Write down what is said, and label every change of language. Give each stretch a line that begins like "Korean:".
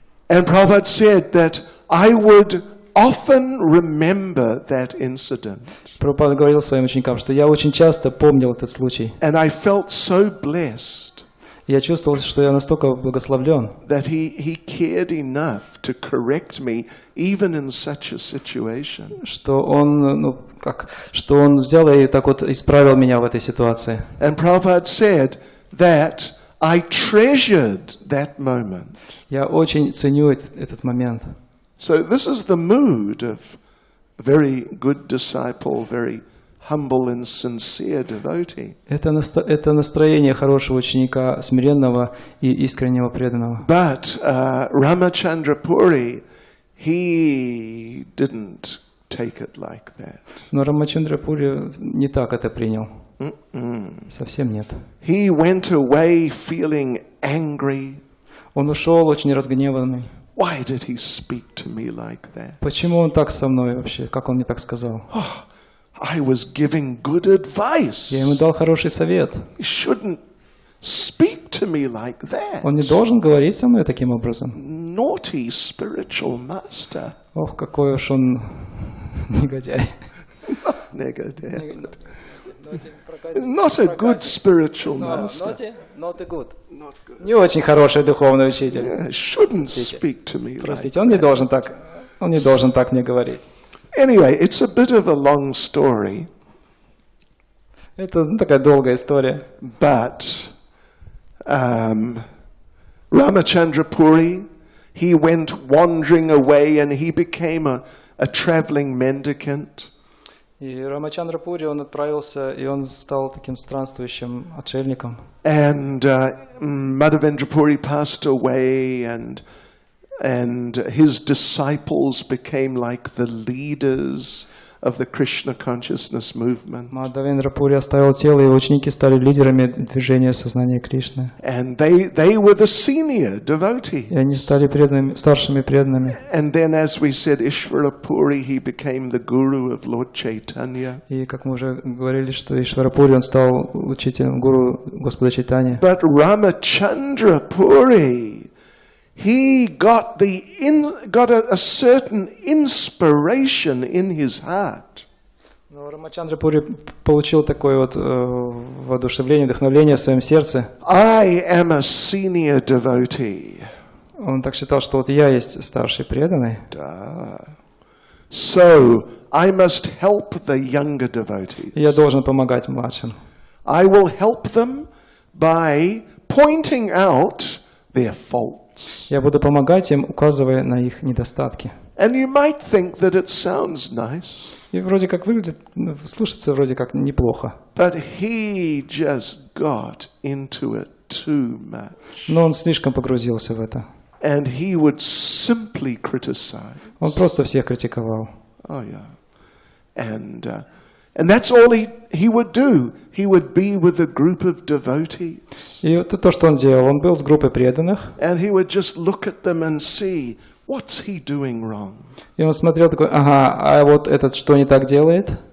English: And Prabhupada said that I would often remember that incident.
Russian: Прабхупада говорил своим ученикам, что я очень часто помнил этот случай.
English: And I felt so blessed.
Russian: Я чувствовал, что я настолько благословлен.
English: That he cared enough to correct me even in such a situation.
Russian: Что он взял и так вот исправил меня в этой ситуации.
English: And Prabhupada said that I treasured that moment.
Russian: Я очень ценю этот момент.
English: So this is the mood of a very good disciple, very humble and sincere devotee.
Russian: Это настроение хорошего ученика, смиренного и искреннего преданного.
English: But Ramachandra Puri, he didn't take it like that.
Russian: Но Рамачандра Пури не так это принял. Совсем нет.
English: He went away feeling angry.
Russian: Он ушел очень разгневанный.
English: Why did he speak to me like that?
Russian: Почему он так со мной вообще? Как он мне так сказал?
English: Oh, I was giving good advice.
Russian: Я ему дал хороший совет.
English: He shouldn't speak to me like that.
Russian: Он не должен говорить со мной таким образом.
English: Naughty spiritual master.
Russian: Ох, какой уж он негодяй.
English: Not negative. Not a good spiritual master. Not good.
Russian: Не очень хороший духовный учитель.
English: Shouldn't speak to me like that.
Russian: Простите, он не должен так мне говорить.
English: Anyway, it's a bit of a long story.
Russian: Это такая долгая история.
English: But Ramachandra Puri, he went wandering away and he became a traveling mendicant.
Russian: И Рамачандра Пури, он отправился, и он стал таким странствующим отшельником.
English: And Madhavendra Puri passed away, and his disciples became like the leaders of the Krishna consciousness movement.
Russian: Мадхавендра Пури оставил тело, и ученики стали лидерами движения сознания Кришны.
English: And they were the senior devotees.
Russian: И они стали старшими преданными.
English: And then, as we said, Ishvara Puri, he became the guru of Lord Chaitanya.
Russian: И как мы уже говорили, что Ишвара Пури, он стал учителем гуру Господа Чайтаньи.
English: But Ramachandra Puri, he got a certain inspiration in his heart.
Russian: Но Рамачандра Пури получил такое вот воодушевление, вдохновление в своем сердце.
English: I am a senior devotee.
Russian: Он так считал, что вот я есть старший преданный.
English: So I must help the younger devotees.
Russian: Я должен помогать младшим.
English: I will help them by pointing out their faults.
Russian: Я буду помогать им, указывая на их недостатки.
English: And you might think that it sounds nice.
Russian: И вроде как выглядит, слушается вроде как неплохо.
English: But he just got into it too much.
Russian: Но он слишком погрузился в это.
English: And he would simply criticize.
Russian: Он просто всех критиковал.
English: Oh yeah. And that's all he would do. He would be with a group of devotees.
Russian: И это то, что он делал. Он был с группой преданных.
English: And he would just look at them and see, what's he doing wrong?
Russian: И он смотрел такой, ага, а вот этот что не так делает?